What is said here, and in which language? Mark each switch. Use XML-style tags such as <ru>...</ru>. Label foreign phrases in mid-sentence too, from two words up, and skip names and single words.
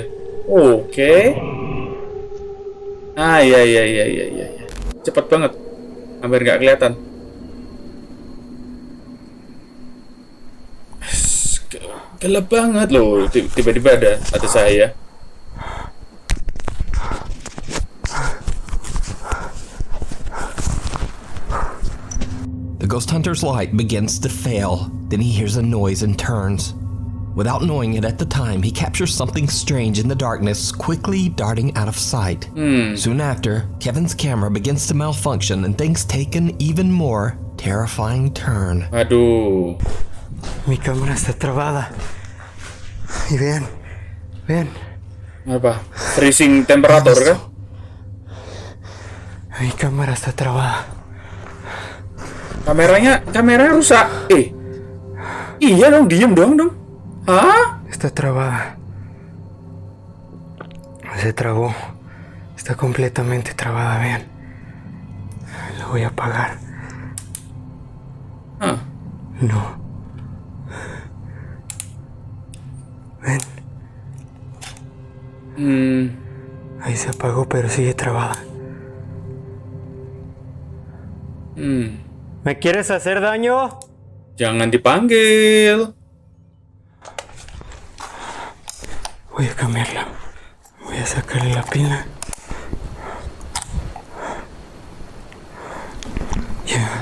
<id>Oke. Iya. Cepat banget. Hampir nggak kelihatan. Gelap banget loh. Tiba-tiba ada saya.</id> <en>The ghost hunter's light begins to fail. Then he hears a noise and turns. Without knowing it at the time, he captures something strange in the darkness, quickly darting out of sight. Soon after, Kevin's camera begins to malfunction and things take an even more terrifying turn.</en> <id>Aduh.</id> <es>Mi cámara está trabada. Y vean.</es> <id>Apa? Freezing temperatur kah?</id> <es>Mi cámara está trabada.</es> <id>Kameranya rusak. Iya dong, diem dong. Hah?</id> <es>Está trabada. Se trabó. Está completamente trabada, vean. Lo voy a apagar. No. Ven. Ahí se apagó, pero sigue trabada. ¿Me quieres hacer daño?</es> <id>Jangan dipanggil.</id> <es>Voy a cambiarla. Voy a sacarle la pila. Ya.</es>